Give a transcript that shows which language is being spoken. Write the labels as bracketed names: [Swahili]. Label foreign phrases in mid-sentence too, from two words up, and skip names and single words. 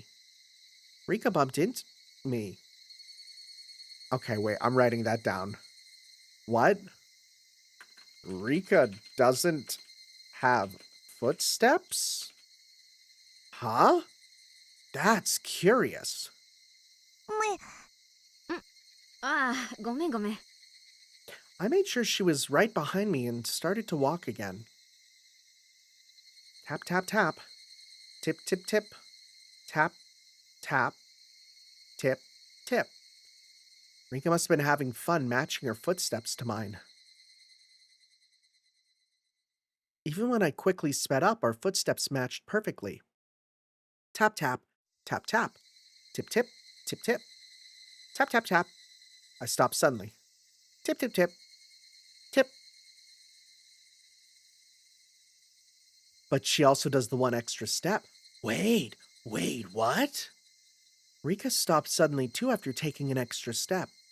[English] Rika bumped into me. Okay, wait, I'm writing that down. What? Rika doesn't have footsteps? Huh? That's curious. [Japanese] ああ、ごめんごめん。 [English] I made sure she was right behind me and started to walk again. Tap, tap, tap. Tip, tip, tip. Tap, tap. Tip, tip. Rika must have been having fun matching her footsteps to mine. Even when I quickly sped up, our footsteps matched perfectly. Tap, tap. Tap, tap. Tip, tip. Tip, tip. Tap, tap, tap. I stopped suddenly. Tip, tip, tip. Tip. But she also does the one extra step. Wait, what? Rika stopped suddenly too after taking an extra step.